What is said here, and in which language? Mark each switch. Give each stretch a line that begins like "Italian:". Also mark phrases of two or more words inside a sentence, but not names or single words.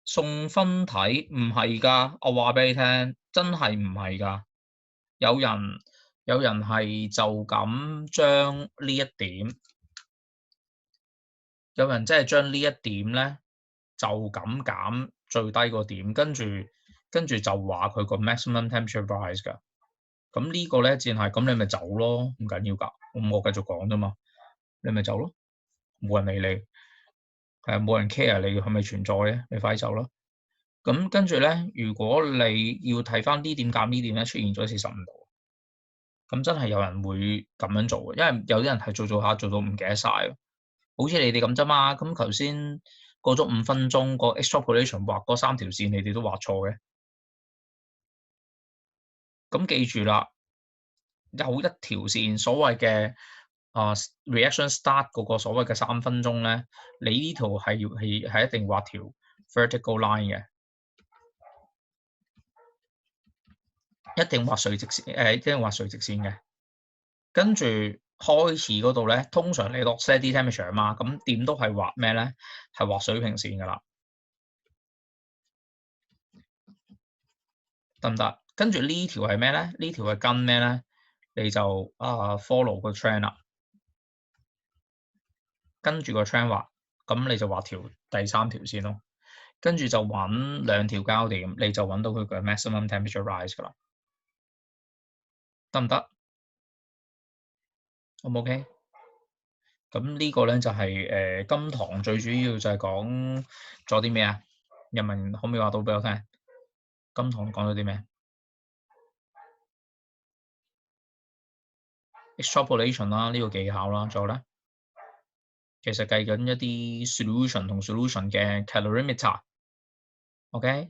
Cantonese: 送分題唔係㗎，我話俾你聽，真係唔係㗎。有人係就咁將呢一點，有人即係將呢一點咧就咁減最低個點，跟住就話佢個
English: maximum temperature rise
Cantonese: 㗎。咁呢個咧只係咁，你咪走咯，唔緊要㗎。我繼續講啫嘛，你咪走咯，冇人理你，係冇人 care 你係咪存在嘅，你快走咯。咁跟住咧，如果你要睇翻呢點減呢點咧出現咗45度，咁真係有人會咁樣做嘅，因為有啲人係做下做到唔記得晒，好似你哋咁啫嘛。咁頭先過咗5分鐘，個 extrapolation 畫嗰3條線，你哋都畫錯嘅。咁記住啦，有一條線所謂嘅
English: reaction start
Cantonese: 嗰個所謂嘅3分鐘咧，你呢圖係一定畫條
English: vertical line
Cantonese: 嘅。一定畫垂直線，一定畫垂直線嘅。跟住開始嗰度咧，通常你落
English: steady temperature
Cantonese: 啊嘛，咁點都係畫咩咧？係畫水平線噶啦，得唔得？跟住呢條係咩咧？呢條係跟咩咧？你就follow 個 trend 啦，跟住個 trend 畫，咁你就畫條第3條線咯。跟住就揾2條交點，你就揾到佢嘅
English: maximum temperature rise
Cantonese: 噶啦，得唔得？O 唔 OK？咁呢個咧就係今堂最主要就係講咗啲咩啊？人民可唔可以話到俾我聽？今堂講咗啲咩 ？extrapolation 啦，呢個技巧啦，仲有咧，其實計緊一啲 solution 同 solution 嘅 calorimeter，OK？